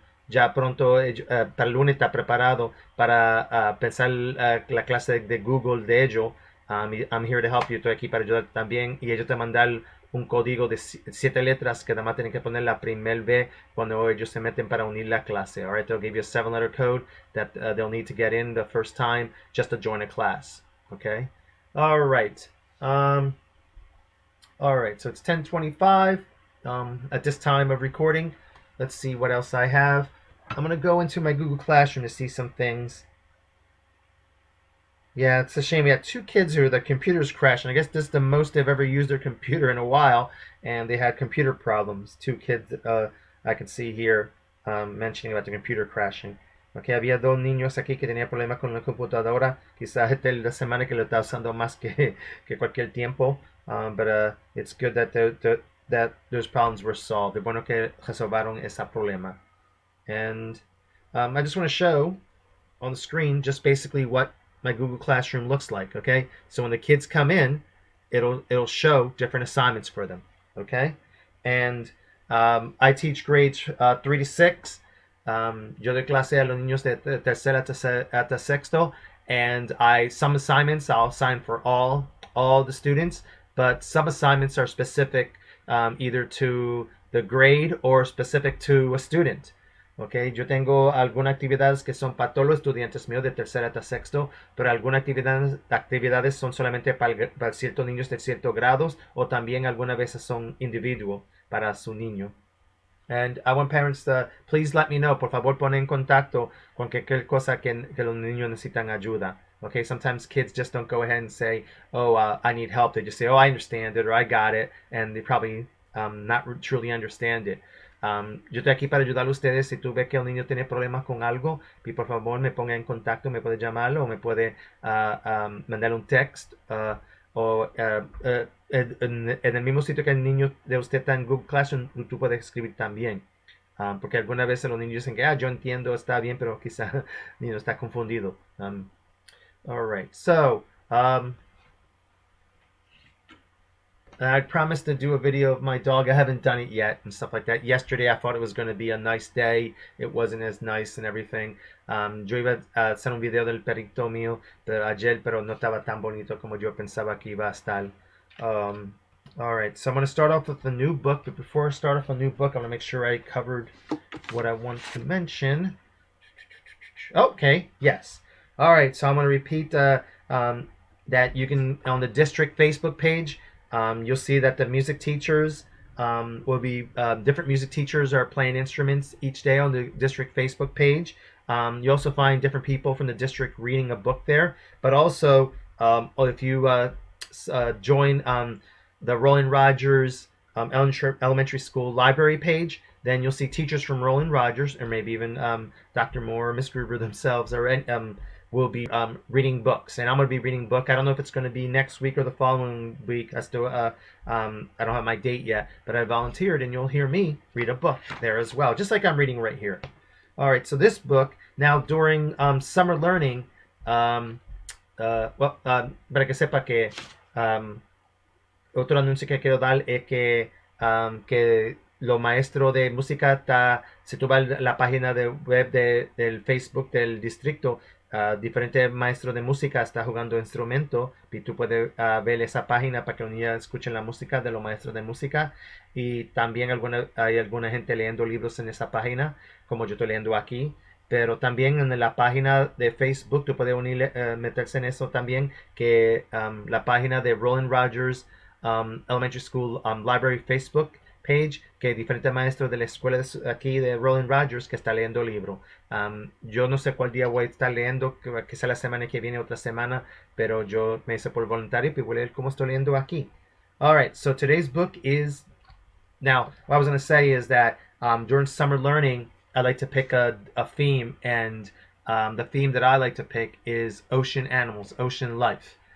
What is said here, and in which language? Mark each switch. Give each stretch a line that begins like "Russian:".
Spanish: ya pronto para el lunes está preparado para pensar la clase de Google de ellos.
English: I'm here to help you,
Spanish: estoy aquí para ayudarte también. Y ellos te mandan un código de 7 letras que además tienen que poner la primer vez cuando ellos se meten para unir la clase.
English: All right, they'll give you a 7-letter code that they'll need to get in the first time just to join a class. Okay. All right. All right. So it's 10:25 at this time of recording. Let's see what else I have. I'm gonna go into my Google Classroom to see some things. Yeah, it's a shame. We had 2 kids here. The computer's crashing. I guess this is the most they've ever used their computer in a while, and they had computer problems. 2 kids I can see here mentioning about the computer crashing.
Spanish: Okay, había 2 niños aquí que tenían problemas con la computadora. Quizás esta es la semana que lo está usando más que cualquier tiempo.
English: But it's good that that those problems were solved.
Spanish: Es bueno que resolvaron ese problema.
English: And I just want to show on the screen just basically what my Google Classroom looks like. Okay, so when the kids come in, it'll show different assignments for them. Okay, and I teach grades 3 to 6.
Spanish: Yo doy clase a los niños de tercera hasta sexto,
English: and some assignments I'll assign for all the students, but some assignments are specific either to the grade or specific to a student.
Spanish: Okay, yo tengo algunas actividades que son para todos los estudiantes míos de tercera hasta sexto, pero algunas actividades son solamente para ciertos niños de ciertos grados, o también algunas veces son individuos para su niño.
English: And I want parents to please let me know.
Spanish: Por favor, pon en contacto con cualquier cosa que los niños necesitan ayuda.
English: Okay, sometimes kids just don't go ahead and say, oh, I need help. They just say, oh, I understand it, or I got it, and they probably not truly understand it.
Spanish: Yo estoy aquí para ayudar a ustedes. Si tú ves que un niño tiene problemas con algo, y por favor me ponga en contacto, me puede llamarlo o me puede mandar un text o en el mismo sitio que el niño de usted está en Google Classroom, tú puedes escribir también. Porque algunas veces los niños dicen que yo entiendo, está bien, pero quizá el niño está confundido.
English: All right, so I promised to do a video of my dog. I haven't done it yet and stuff like that. Yesterday I thought it was going to be a nice day. It wasn't as nice and everything.
Spanish: Yo iba a hacer un video del perrito mío pero no estaba tan bonito como yo pensaba que iba a estar.
English: All right, so I'm going to start off with a new book. But before I start off a new book, I'm going to make sure I covered what I want to mention. Okay, yes. All right, so I'm going to repeat that you can, on the district Facebook page, you'll see that the music teachers will be different music teachers are playing instruments each day on the district Facebook page. You also find different people from the district reading a book there. But also, if you join the Roland Rogers Elementary School library page, then you'll see teachers from Roland Rogers, or maybe even Dr. Moore or Miss Gruber themselves, will be reading books. And I'm going to be reading a book. I don't know if it's going to be next week or the following week. I don't have my date yet, but I volunteered, and you'll hear me read a book there as well, just like I'm reading right here. All right, so this book, now during summer learning,
Spanish: para que sepa que otro anuncio que quiero dar es que los maestros de música, si tú vas a la página de web del Facebook del distrito, diferentes maestros de música están jugando instrumentos, y tú puedes ver esa página para que los niños escuchen la música de los maestros de música. Y también hay alguna gente leyendo libros en esa página, como yo estoy leyendo aquí. Pero también en la página de Facebook tú puedes meterse en eso también, que la página de Roland Rogers Elementary School Library Facebook page, que diferentes maestros de la escuela aquí de Roland Rogers que está leyendo libro. Yo no sé cuál día voy a estar leyendo, quizá la semana que viene, otra semana, pero yo me hice por voluntario y voy a leer cómo estoy leyendo aquí.
English: All right, so today's book is, now what I was going to say is that during summer learning, I like to pick a theme, and the theme that I like to pick is ocean animals, ocean life.